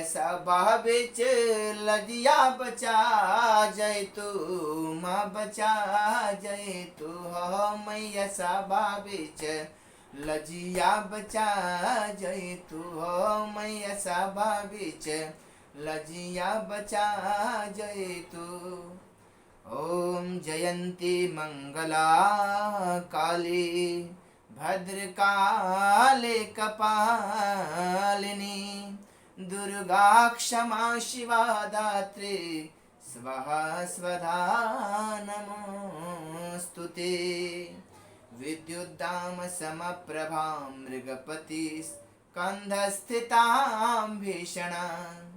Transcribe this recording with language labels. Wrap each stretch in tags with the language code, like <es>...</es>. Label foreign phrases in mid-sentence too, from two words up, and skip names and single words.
<bho>सभा बेच लजिया बचा जैतू माँ बचा जैतू हो मैया सभा बेच लजिया बचा जैतू हो मैया सभा बेच लजिया बचा जैतु</bho> <sa>ओम जयंती मंगला काली भद्रकाली कपालिनी दुर्गा क्षमा शिवा दात्री स्वाहा स्वधा नमोस्तुते विद्युद्दाम समप्रभां मृगपति स्कन्धस्थितां भीषणां</sa>